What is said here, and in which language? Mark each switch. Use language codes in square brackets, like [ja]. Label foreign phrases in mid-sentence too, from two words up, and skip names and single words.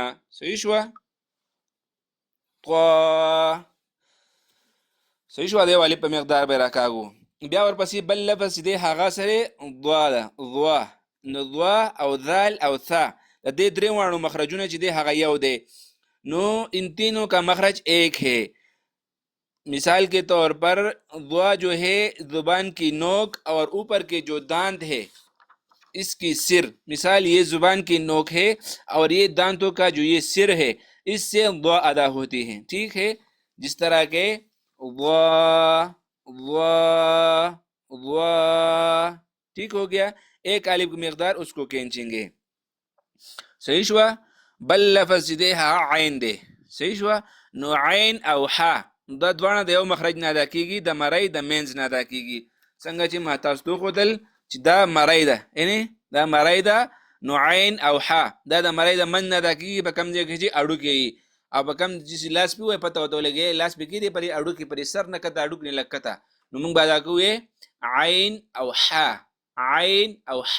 [ps] صحیح شوه؟ طوا. صحیح شوه؟ د یو الف په مقدار به یې راکاږو. بیا ورپسې بل لفظ چې دی هغه سره ضوا ده، ضوا. نو ضوا او ذال او ثا د دې درې واړو مخرجونه چې دی هغه یو دی. [ur] نو ان تینوں کا مخرج ایک ہے. مثال کے طور پر ضوا جو ہے زبان کی نوک اور اوپر کے جو دانت ہے اس کی سر. مثال یہ زبان کی نوک ہے اور یہ دانتوں کا جو یہ سر ہے اس سے ضوا ادا ہوتی ہے. ٹھیک ہے؟ جس طرح کے ضوا ضوا ضوا. ٹھیک ہو گیا؟ ایک الف کی مقدار اس کو کھینچیں گے. [ps] صحیح شوا؟ بل لفظ دی هغه عین دی. صحیح شوا؟ نو عین او ح دا دواړه د یو مخرج نه ادا کېږي، د مرۍ د مینځ نه ادا کېږي. څنګه چې ما تاسو ته وښودل چې دا مرۍ ده، یعنې دا مرۍ ده، نو عین او ح دا د مرۍ د منځ نه ادا کېږي په کوم ځای کې چې اړوکې وي، او په کوم چې لاس پې ووایي پته ورته ولګي لاس پې کېدی پرې اړوکې پرې سر نه کته اړوک نه لږ کته، نو موږ به ادا کوو عین او ح، عین او ح.